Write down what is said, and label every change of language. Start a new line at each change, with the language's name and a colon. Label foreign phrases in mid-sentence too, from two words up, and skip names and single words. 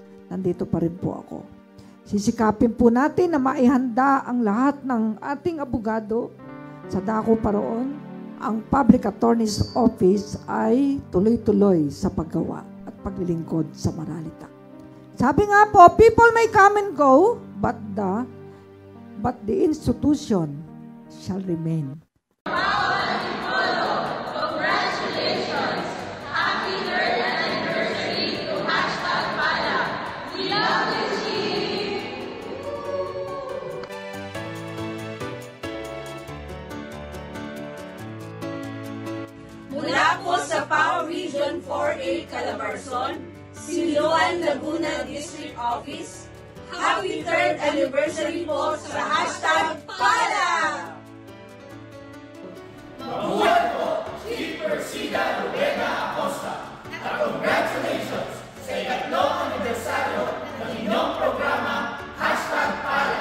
Filipino: Nandito pa rin po ako. Sisikapin po natin na maihanda ang lahat ng ating abogado sa dako pa roon. Ang Public Attorney's Office ay tuloy-tuloy sa paggawa at paglilingkod sa Maralita. Sabi nga po,
English: people may come and go, but the institution shall remain. Congratulations! Happy 3rd anniversary to Hashtag Pala! We love you, Chief!
Filipino: Mula po sa PAO Region 4A Calabarzon, Siloan, Laguna District Office,
English: Happy 3rd Anniversary
Filipino: po sa Hashtag Pala! Mabuhay po, Chief Persida Rueda Acosta! At congratulations sa ikatlong anibersaryo ng inyong programa, Hashtag Pala!